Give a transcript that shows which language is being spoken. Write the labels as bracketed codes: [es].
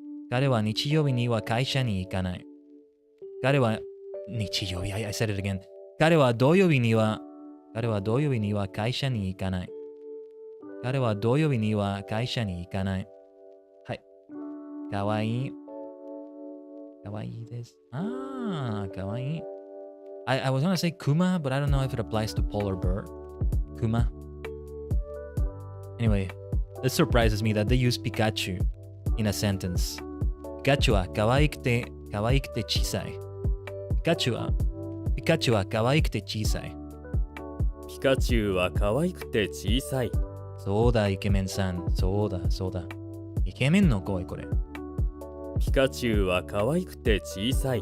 [ja] 彼は日曜日には会社に行かない。彼は日曜日、 [en] I said it again. [ja] 彼は土曜日には会社に行かない。彼は土曜日には会社に行かない。はい。かわいい。かわいいです。あー、かわいい。 [en] I was gonna say Kuma, but I don't know if it applies to polar bear. Kuma. Anyway, this surprises me that they use Pikachu in a sentence. [ja] Pikachu は可愛くて小さい。Pikachu は可愛くて小さい。ピカチュウは可愛くて小さい。そうだ、イケメンさん。そうだ。イケメンの声、これ。ピカチュウは可愛くて小さい。